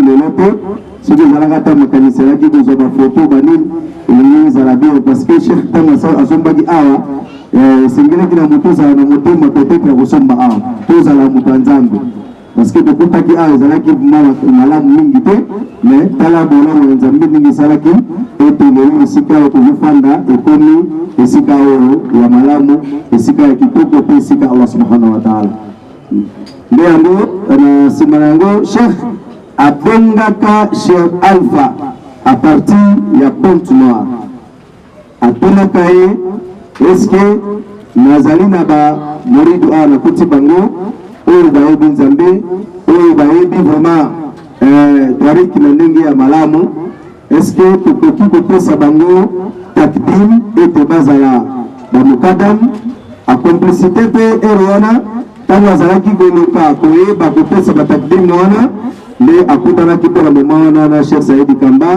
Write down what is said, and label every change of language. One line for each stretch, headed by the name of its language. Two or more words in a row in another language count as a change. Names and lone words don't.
Lingala: lelo pe soki ezalaka ta makanisi elaki kozwa bafoto banini elingi ezala bien
French: parce que
Lingala: Cheikh ntango asombaki awa esengelaki na moto ozala na motema peut-être ya kosomba awa to ozala moto ya nzambe
French: parce que
Lingala: tokutaki awa ezalaki malamu mingi te mais tala bolongo ya nzambe ndenge esalaki ete lelo esika oyo tozofanda ekomi esika oyo ya malamu, esika ya kitoko mpe esika Allah
Arabic: سبحانه وتعالى.
Lingala: Nde yango na nsima na yango Cheikh abengaka Cheikh Alpha
French: à partir
Lingala: ya Pointe Noire atunaka ye eske nazali na ba moridu awa nakuti bango oyo bayebi nzambe oyo bayebi vraiment tariki na ndenge ya malamu eske tokoki kopesa bango takdim ete bazala bamukadam akomplicité mpe ero wana ntango azalaki koluka koyeba kopesa batakdim wana nde akutanaki mpo na moma wana na Cheikh Saidi Kamba.